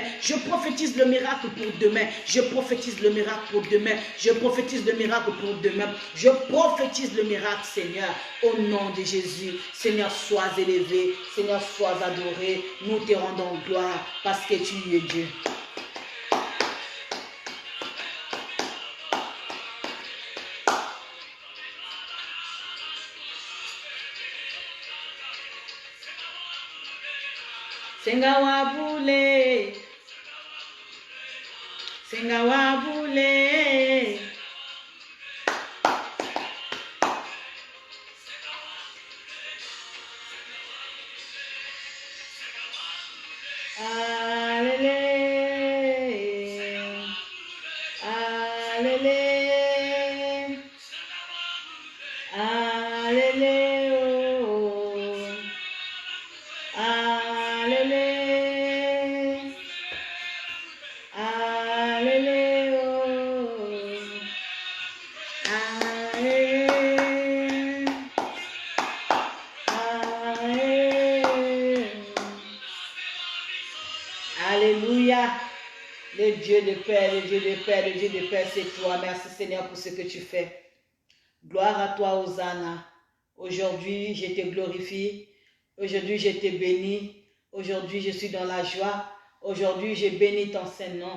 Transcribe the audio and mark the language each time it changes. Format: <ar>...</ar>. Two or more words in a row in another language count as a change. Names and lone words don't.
<fr>Je prophétise le miracle pour demain. Je prophétise le miracle pour demain. Je prophétise le miracle pour demain. Je prophétise le miracle, Seigneur, au nom de Jésus. Seigneur, sois élevé. Seigneur, sois adoré. Nous te rendons gloire parce que tu es Dieu. Senga wabule, senga wabule. Alele, alele, alele, oh, alele, alele, oh, alele, alele. Alléluia. Le Dieu de paix, le Dieu de paix, le Dieu de paix, c'est toi. Merci Seigneur pour ce que tu fais. Gloire à toi, Hosanna. Aujourd'hui, je te glorifie. Aujourd'hui, je te bénis. Aujourd'hui, je suis dans la joie. Aujourd'hui, je bénis ton Saint-Nom.</fr>